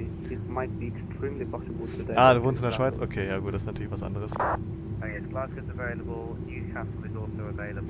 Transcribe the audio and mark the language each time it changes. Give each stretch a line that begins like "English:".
English: It might be extremely possible today.
German: Ah, du wohnst in der Schweiz? Okay, ja gut, das ist natürlich was anderes.
English: Okay, yes, Glasgow's available, Newcastle is also available.